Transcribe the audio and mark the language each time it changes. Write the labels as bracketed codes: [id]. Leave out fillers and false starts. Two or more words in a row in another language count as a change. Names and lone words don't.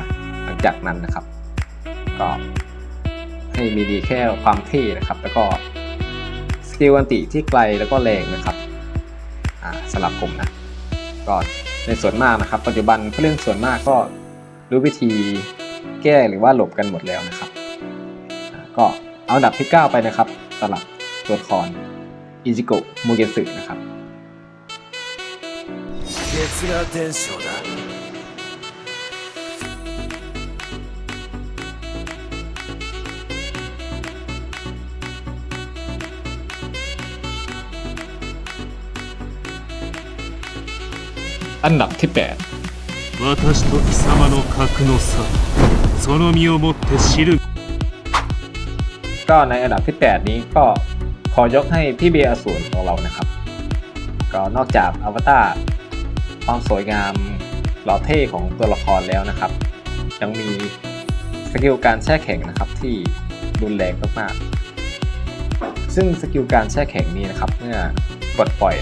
[th] หลังจากนั้นนะครับก็ให้มีดีแค่ความเท่นะครับแล้วก็สกิลอันติที่ไกลแล้วก็แรงนะครับสำหรับผมนะก็ในส่วนมากนะครับปัจจุบันผู้เล่นส่วนมากก็รู้วิธีแก้หรือว่าหลบกันหมดแล้วนะครับก็เอาอันดับที่ 9 ไปนะครับสำหรับตัวละครอิจิโกะมูเกสึนะครับ [ja] 月が伝承だ。 [th] อันดับที่ 8 [ja] 私と貴様の格の差その身をもって知る [th] ก็ในอันดับที่ 8 นี้ก็ขอยกให้พี่เบียร์อสูรของเรานะครับก็นอกจากอวตารความสวยงามหล่อเท่ของตัวละครแล้วนะครับยังมีสกิลการแช่แข็งนะครับที่รุนแรงมากๆซึ่งสกิลการแช่แข็งนี้นะครับเมื่อกดปล่อย